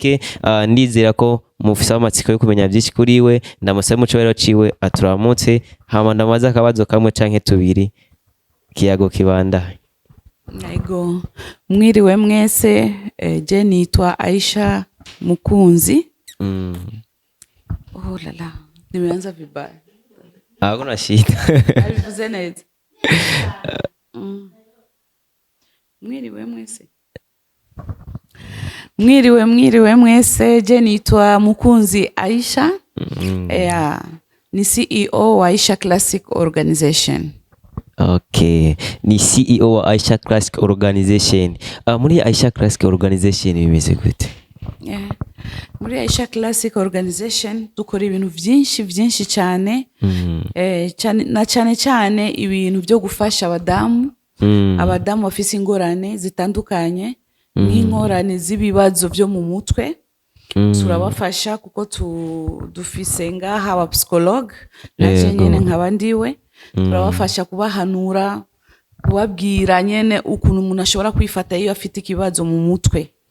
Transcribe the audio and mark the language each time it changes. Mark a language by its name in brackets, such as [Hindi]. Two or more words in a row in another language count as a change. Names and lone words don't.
[Rundi] Ndizera ko mufise amatsiko yo kumenya byinshi kuri we ndamusaba muco rero ciwe aturamutse hama ndamaza akabazo kamwe canke tubiri kiyago kibanda. Yego mwiriwe mwese je nitwa Aisha Mukunzi. [Swahili] Oh la la nimeanza vibaya. Hakuna shida. [Rundi] Abivuze neza. Mwiriwe mwese. Mwiriwe mwese je nitwa Mukunzi Aisha ni CEO wa Aisha Classic Organization. Okay, ni CEO wa Aisha Classic Organization. Muri Aisha Classic Organization bimeze gute? Muri Aisha Classic Organization dukora ibintu byinshi cyane cyane ibintu byo gufasha abadamu bafise ingorane zitandukanye nk'ingorane z'ibibazo byo mu mutwe turabafasha kuko dufise ngaha aba psychologue naje nyene nkabandiwe turabafasha kubahanura kubabwira nyene ukuntu umuntu ashobora kwifata iyo afite ikibazo mu mutwe.